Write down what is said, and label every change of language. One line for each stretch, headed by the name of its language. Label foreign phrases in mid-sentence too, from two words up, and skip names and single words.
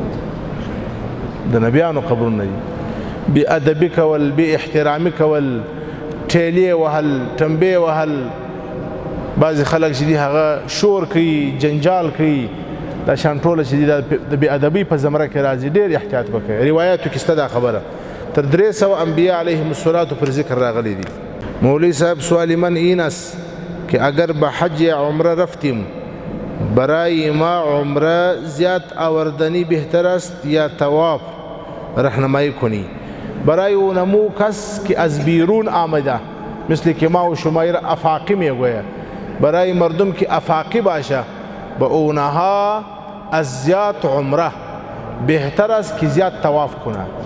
Pashto: د نبیانو قبرونه دي بې ادبي کول بې احترامي کول ټیلې وهل ټمبې وهل بعضې خلک چې دي هغه شور کوي جنجال کوي دا شان ټوله چې دي دا د بې ادبۍ په زمره کې راځي ډېر احتیاط به کوي روایاتو کې شته دا خبره تر 300 انبیا علیهم الصلاة پر ذکر راغلی دي
Persian: مولوی صاحب سوال من این است که اگر به حج یا عمره رفتیم برای ما عمره زیاد آوردنی بهتر است یا طواف راهنمایی کنی برای اونمو کس که از بیرون آمده مثل که ما و شما افاقی میگویه برای مردم که افاقی باشه به اونها از زیاد عمره بهتر است که زیاد طواف کنه